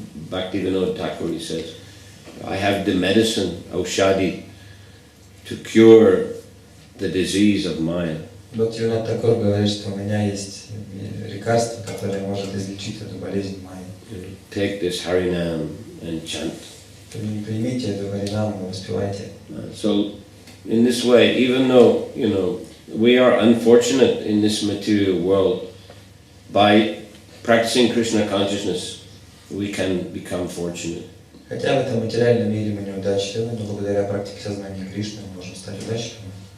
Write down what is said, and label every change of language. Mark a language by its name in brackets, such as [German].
[English] Bhaktivinoda Thakur, he says, I have the medicine, aushadi, to cure the disease of Maya. [Russian] Бхактивинод Тхакур говорит, что у меня есть лекарство, которое может излечить эту болезнь майи. [English] Take this Harinam and chant. [Russian] Примите эту Харинаму, воспевайте. [English] So, in this way, even though, you know, we are unfortunate in this material world, by practicing Krishna consciousness, we can become fortunate. [Russian] Хотя в этом материальном мире мы неудачливы, но благодаря практике сознания Кришны мы можем стать удачливыми.